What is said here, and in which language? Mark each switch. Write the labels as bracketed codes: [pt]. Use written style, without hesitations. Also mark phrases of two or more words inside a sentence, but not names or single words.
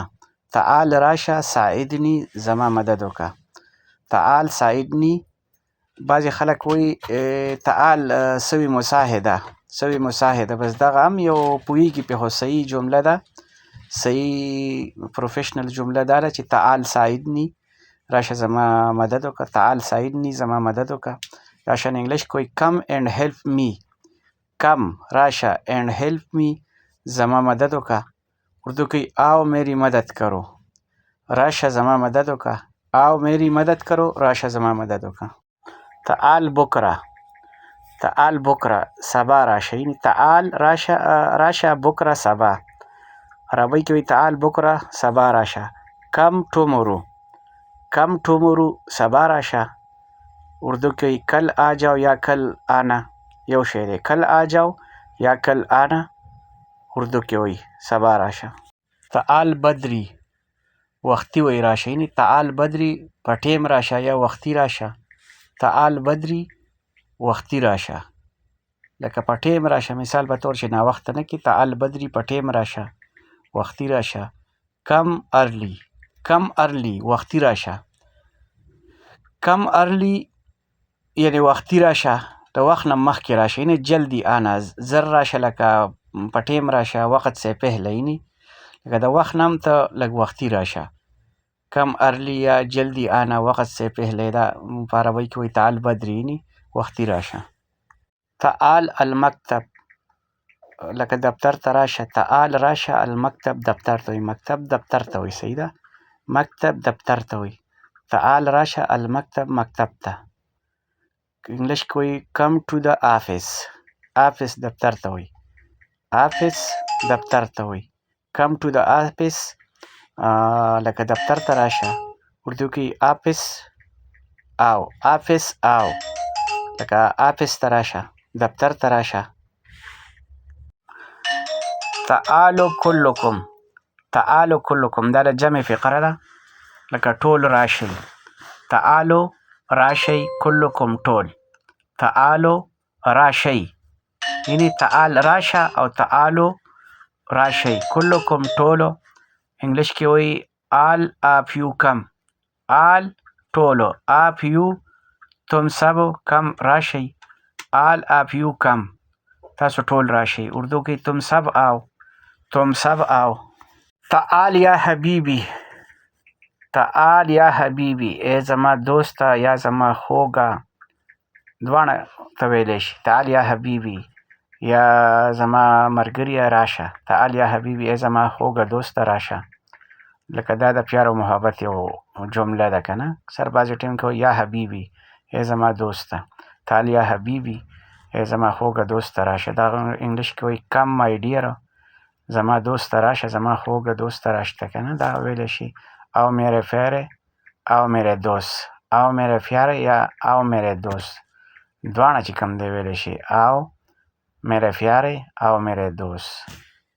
[ps] تعال راشه ساعدني زما مدد وکړه. [ar] تعال ساعدني. [ps] بعضې خلک وایي [ar] تعال سوي مساعده سوي مساعده. [ps] بس دغه هم یو پوهېږي پې خو صحیح جمله ده. صحیح پروفیشنل جمله دا ده چې [ar] تعال ساعدني [ps] راشه زما مدد وکړه. [ar] تعال ساعدني [ps] زما مدد وکړه. راشه انګلیش کې وایي [en] come and help me come [ps] راشه [en] and help me [ps] زما مدد وکړه. اردو کې [ur] آو میری مدد کرو [ps] راشه زما مدد وکړه. [ur] آو میری مدد کرو [ps] راشه زما مدد وکړه. [ar] تعال بکره تعال بکره [ps] سبا راشه. یعنی تعال راشه بکره سبا. عربی کې وایي [ar] تعال بکره [ps] سبا راشه. [en] come tomorrow come tomorrow [ps] سبا راشه. اردو کې وایي [ur] کل آ جاو یا کل آنا [ps] یو شی دی. [ur] کل آ جاو یا کل آنا [ps] اردو کې وایي سبا راشه. [ar] تعال بدري [ps] وختي وایي راشه. یعنی تعال بدري په ټیم راشه یا وختي راشه. [ar] تعال بدري [ps] وختي راشه. لکه په ټیم راشه مثال په طور چې ناوخته نه کې. [ar] تعال بدري [ps] په ټیم راشه وختي راشه. [en] come early come early [ps] وختي راشه. [en] come early [ps] یعنی وختي راشه د وخت نه مخکې راشه. یعنی [ur] جلدی آنا [ps] زر راشه لکه په ټیم راشه [ur] وقت سے پهله. [ps] یعنی لکه د وخت نه هم ته لږ وختي راشه. [en] come early [ur] یا جلدی آنا وقت سے پهله. [ps] دا په عربی کې وایي [ar] تعال بدري [ps] یعنی وختي راشه. [ar] تعال المکتب [ps] لکه دفتر ته راشه. تعال راشه المکتب دفتر ته وایي. مکتب دفتر ته وایي. صحیح ده. مکتب دفتر ته وایي. تعال راشه المکتب مکتب ته. انګلیش کې وایي [en] come to the office office [ps] دفتر ته وایي. office دفتر ته وایي. [en] come to the office [ps] لکه دفتر ته راشه. اردو کې [ur] آفس آو آفس آو [ps] لکه آفس ته راشه دفتر ته راشه. [ar] تعالو کلکم، تعالو کلکم [ps] دا د جمع فقره ده، لکه ټول راشئ. تعالو راشئ، کلکم ټول. تعالو راشئ، یعنی تعال راشه او تعالو راشئ. کلکم ټولو، انګلیش کې وایي [en] all of you come. [ps] all ټولو، [en] of you [ur] تم سب [ps] کم راشئ. [en] all of you come [ps] تاسو ټول راشئ. اردو کې [ur] تم سب آو، تم سب آو. [ar] تعال یا حبیبی، تعال یا حبیبی [ps] ای زما دوسته یا زما خوږه، دواړه ته ویلی شي. [ar] تعال یا حبیبی [ps] یا زما ملګریه راشه. [ar] تعال یا حبیبی [ps] ای زما خوږه دوسته راشه. لکه دا د پیار او محبت یو جمله ده که نه. اکثر بعضې ټایم کې [ar] یا حبیبي [ps] ای زما دوسته. [ar] تعال یا حبیبي [ps] ای زما خوږه دوسته راشه. دا انګلیش کې وایي [en] come my dear, [ps] زما دوسته راشه، زما خوږه دوسته راشه که نه. دا ویلی شي [ur] او میرے پیارے او میرے دوست. او میرے پیارے یا او میرے دوست [ps] دواړه چې کوم دی ویلی شي. [ur] او میرے پیارے او میرے دوست.